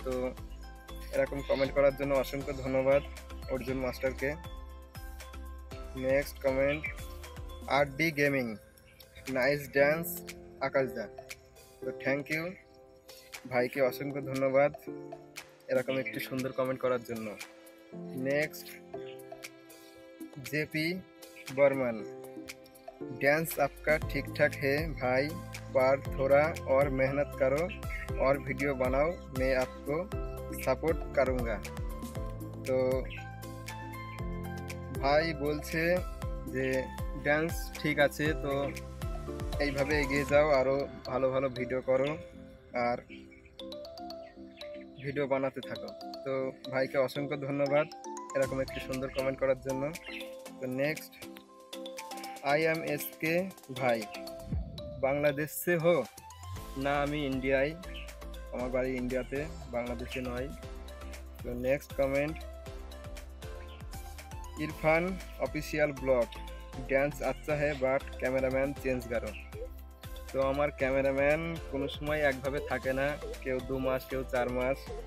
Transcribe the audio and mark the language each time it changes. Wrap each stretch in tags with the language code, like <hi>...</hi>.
<bn>তো এরকম কমেন্ট করার জন্য অসংখ্য ধন্যবাদ অর্জুন মাস্টারকে। নেক্সট কমেন্ট আর ডি গেমিং, নাইস ড্যান্স আকাশদা। তো থ্যাংক ইউ ভাইকে, অসংখ্য ধন্যবাদ এরকম একটি সুন্দর কমেন্ট করার জন্য।</bn> <hi>নেক্সট जेपी बर्मन, डांस आपका ठीक ठाक है भाई, पर थोड़ा और मेहनत करो और वीडियो बनाओ, मैं आपको सपोर्ट करूँगा।</hi> <bn>तो ভাই বলছে যে ডান্স ঠিক আছে, তো এইভাবে এগিয়ে যাও, আরও ভালো ভালো ভিডিও করো আর ভিডিও বানাতে থাকো। তো ভাইকে অসংখ্য ধন্যবাদ এরকম একটি সুন্দর কমেন্ট করার জন্য।</bn> <hi>তো নেক্সট आई एम एस के भाई, বাংলাদেশ से हो না?</hi> <bn>আমি ইন্ডিয়ায়, আমার বাড়ি ইন্ডিয়াতে, বাংলাদেশে নয়। তো next comment Irfan official blog,</bn> <hi>dance अच्छा है</hi> <bn>বাট ক্যামেরাম্যান চেঞ্জ করো। তো আমার ক্যামেরাম্যান কোনো সময় একভাবে থাকে না, কেউ 2 মাস, কেউ 4 মাস।</bn>